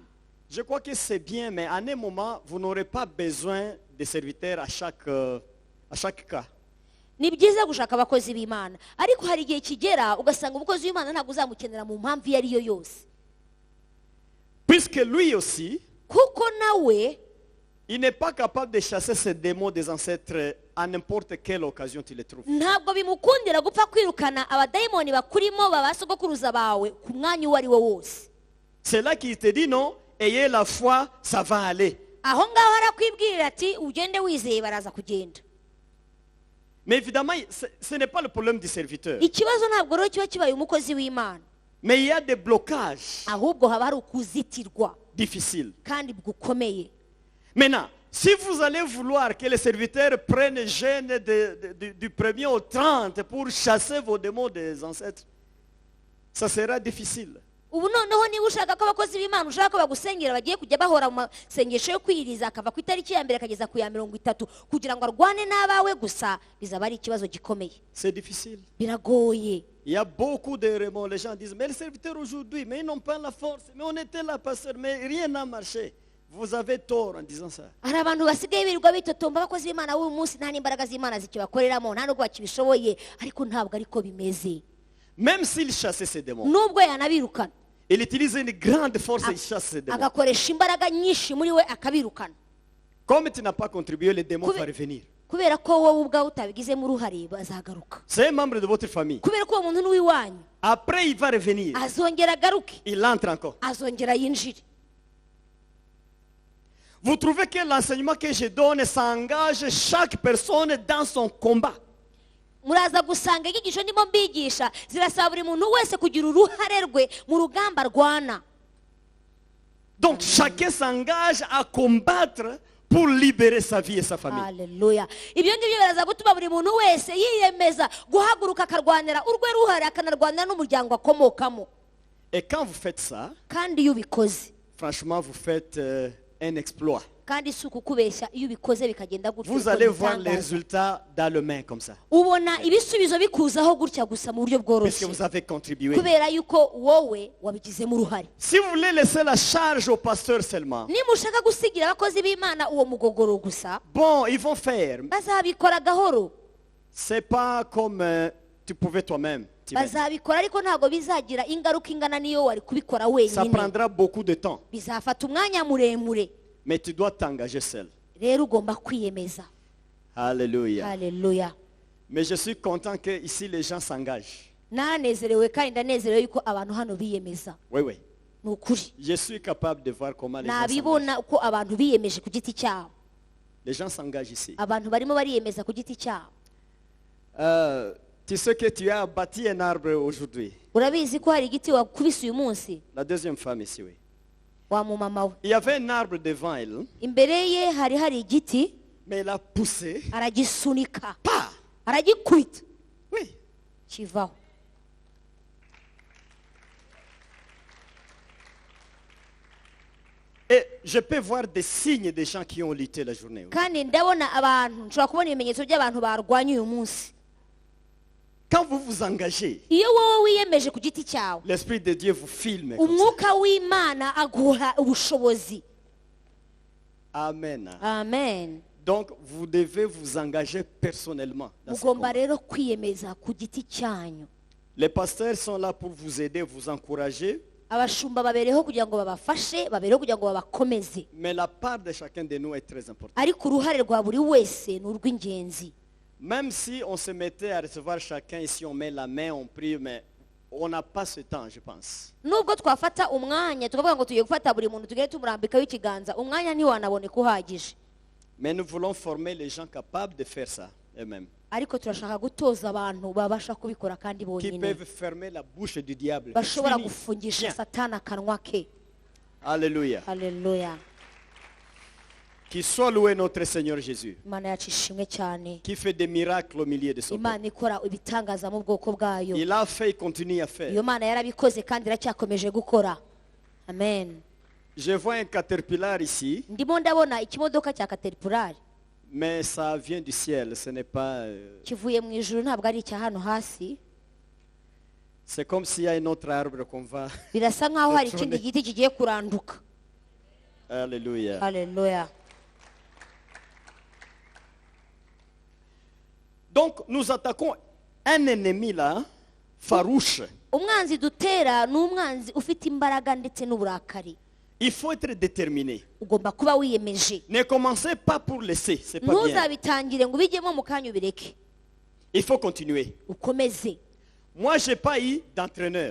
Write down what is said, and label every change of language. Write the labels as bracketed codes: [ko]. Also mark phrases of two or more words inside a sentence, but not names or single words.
[fr] Je crois que c'est bien, mais à un moment, vous n'aurez pas besoin de serviteurs à chaque cas. [rw] ni byiza gushaka abakozi b'Imana, ariko hari igihe kigera ugasanga umukozi w'Imana ntabwo uzamukenera mu mpamvu iyo ari yo yose, [fr] puisque lui aussi, [rw] kuko nawe [fr] il n'est pas capable de chasser ces démons des ancêtres à n'importe quelle occasion tu les trouves. [rw] ntabwo bimukundira gupfa kwirukana abadayimoni bakurimo babasogokuruza bawe ku mwanya uwo ari wo wose. [fr] C'est là qu'il te dit non, ayez la foi, ça va aller. [rw] aho ngaho arakwibwirira ati ugende wizeye baraza kugenda. [fr] Mais évidemment, ce n'est pas le problème du serviteur. [rw] ikibazo ntabwo rero kiba kibaye umukozi w'Imana, [fr] Mais il y a des blocages [rw] ahubwo haba hari ukuzitirwa [fr] difficiles. [rw] kandi gukomeye. [fr] Maintenant, si vous allez vouloir que les serviteurs prennent jeûne du 1er au 30 pour chasser vos démons des ancêtres, ça sera difficile. [rw] ubu noneho niba ushaka ko abakozi b'Imana ushaka ko bagusengera bagiye kujya bahora mu masengesho yo kwiriza akava ku itariki ya mbere akageza ku ya 30 kugira ngo arwane n'abawe gusa, bizaba ari ikibazo gikomeye, [fr] C'est difficile. [rw] biragoye. [fr] Il y a beaucoup de remords. Les gens disent, mais les serviteurs aujourd'hui, mais ils n'ont pas la force. Mais on était là, pasteur, mais rien n'a marché. Vous avez tort en disant ça. [rw] hari abantu basigaye birirwa bitotomba abakozi b'Imana w'uyu munsi nta n'imbaraga z'Imana zikibakoreramo, nta nubwo bakibishoboye, ariko ntabwo ariko bimeze. [fr] Même s'il chassait ces démons, [rw] nubwo yanabirukana [fr] il utilise une grande force et il chasse ces démons. [rw] agakoresha imbaraga nyinshi muri we akabirukana, [fr] Comme tu n'as pas contribué, les démons Coupe- vont revenir. [rw] kubera ko wowe ubwawe utabigizemo uruhare bazagaruka, [fr] C'est un membre de votre famille. [rw] kubera ko uwo muntu ni uw'iwanyu, [fr] Après, il va revenir. [rw] azongera agaruke, [fr] Il entre encore. [rw] azongera yinjire. [fr] Vous trouvez que l'enseignement que je donne, ça engage chaque personne dans son combat. [rw] muraza gusanga inyigisho ndimo mbigisha zirasaba buri muntu wese kugira uruhare rwe mu rugamba rwana. [fr] Donc, chacun s'engage à combattre pour libérer sa vie et sa famille. [rw] Haleluya. ibyo ngibyo biraza gutuma buri muntu wese yiyemeza guhaguruka akarwanira urwe ruhare, akanarwanira n'umuryango akomokamo. [fr] Et quand vous faites ça, [rw] kandi iyo ubikoze, [fr] franchement, vous faites un exploit. [rw] kandi si ukukubeshya, iyo ubikoze bikagenda gutya [fr] Vous [rw] ukora [fr] allez voir les [rw] ibitangaza. [fr] résultats dans le main comme ça. [rw] ubona ibisubizo bikuzaho gutya gusa mu buryo [fr] Parce que [rw] bworoshye, [fr] vous avez contribué. [rw] kubera yuko wowe wabigizemo uruhare. [fr] Si vous voulez laisser la charge au pasteur seulement, [rw] niba ushaka gusigira abakozi b'Imana uwo mugogoro gusa, [fr] bon, ils vont faire. [rw] bazabikora gahoro, [fr] C'est pas comme tu pouvais toi-même. Timen. [rw] bazabikora ariko ntabwo bizagira ingaruka ingana n'iyo wari kubikora [fr] Ça [rw] wenyine, [fr] prendra beaucoup de temps. [rw] bizafata umwanya muremure. [fr] Mais tu dois t'engager seul. [rw] rero ugomba kwiyemeza. [fr] Alléluia. [rw] Haleluya. [fr] Mais je suis content que ici les gens s'engagent. [rw] naranezerewe kandi ndanezerewe yuko abantu hano biyemeza. [fr] Oui, oui. [rw] ni ukuri [fr] Je suis capable de voir comment les gens s'engagent. [rw] nabibona uko abantu biyemeje ku giti cyabo, [fr] Les gens s'engagent ici. [rw] abantu barimo bariyemeza ku giti cyabo. [fr] Tu sais que tu as bâti un arbre aujourd'hui. [rw] urabizi ko hari igiti wakubise uyu munsi, [fr] La deuxième femme ici, oui. [rw] wa mumama we, [fr] Il y avait un arbre devant elle, [rw] imbere ye hari igiti, [fr] mais elle a poussé. [rw] aragisunika, [fr] Pas. [rw] aragikubita [fr] Oui. [rw] kivaho. [fr] Et je peux voir des signes des gens qui ont lutté la journée. Oui. [rw] kandi ndabona abantu, nshobora kubona ibimenyetso by'abantu barwanya uyu munsi. [fr] Quand vous vous engagez, [rw] iyo wowe wiyemeje ku giti cyawe, [fr] l'Esprit de Dieu vous filme. Comme ça. [rw] umwuka w'Imana aguha ubushobozi. [fr] Amen. [rw] Amen. [fr] Donc, vous devez vous engager personnellement. Dans ce [rw] mugomba [fr] combat. [rw] rero kwiyemeza ku giti cyanyu. [fr] Les pasteurs sont là pour vous aider, vous encourager. [rw] abashumba babereho kugira ngo babafashe, babereho kugira ngo babakomeze, [fr] Mais la part de chacun de nous est très importante. [rw] ariko uruhare rwa buri wese ni urw'ingenzi. [fr] Même si on se mettait à recevoir chacun ici, on met la main, on prie, mais on n'a pas ce temps, je pense. [rw] nubwo twafata umwanya tukavuga ngo tugiye gufata buri muntu tugere tumurambikaho ikiganza, umwanya ntiwanaboneka uhagije, [fr] Mais nous voulons former les gens capables de faire ça eux-mêmes. [rw] ariko turashaka gutoza abantu babasha kubikora kandi [fr] Qui [rw] bonyine, [fr] peuvent fermer la bouche du diable. [rw] bashobora [fr] Fini. [rw] gufungisha [fr] Bien. [rw] satani akanwa ke. [fr] Alléluia. [rw] Haleluya. [fr] Qui soit loué notre Seigneur Jésus. [rw] Imana yacu ishimwe cyane, [fr] Qui fait des miracles au milieu de son peuple. [rw] Imana ikora ibitangaza mu bwoko bwayo. [fr] Il a fait, il continue à faire. [rw] iyo Mana yarabikoze kandi iracyakomeje gukora. Amen. [fr] Je vois un caterpillar ici, [rw] ndimo ndabona ikimodoka cya Caterpillar [fr] mais ça vient du ciel. Ce n'est pas. [rw] kivuye mu ijuru, ntabwo ari icya hano hasi. [fr] C'est comme s'il y a un autre arbre qu'on va. [rw] birasa nkaho hari ikindi giti kigiye kuranduka. [fr] Alléluia. [rw] Haleluya. [fr] Donc nous attaquons un ennemi là, farouche. [rw] umwanzi dutera ni umwanzi ufite imbaraga ndetse n'uburakari. [fr] Il faut être déterminé. [rw] Ugomba kuba wiyemeje. [fr] Ne commencez pas pour laisser, c'est pas bien. [rw] Ntuzabitangire ngo ubijyemo mu kanya ubireke. [fr] Il faut continuer. [rw] Ukomeze. [fr] Moi, je n'ai pas eu d'entraîneur.